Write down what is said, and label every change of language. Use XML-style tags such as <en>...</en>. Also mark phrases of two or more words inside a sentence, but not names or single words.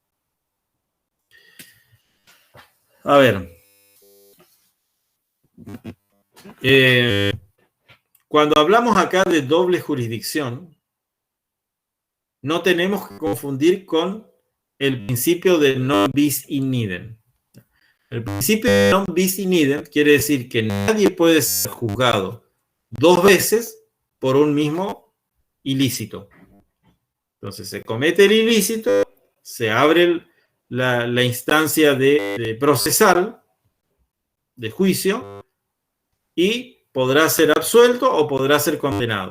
<es>A ver, cuando hablamos acá de doble jurisdicción, no tenemos que confundir con el principio de</es> <la>non bis in idem.</la> <es>El principio de</es> <la>non bis in idem</la> <es>quiere decir que nadie puede ser juzgado dos veces por un mismo ilícito. Entonces se comete el ilícito, se abre la instancia de procesar, de juicio, y podrá ser absuelto o podrá ser condenado.</es>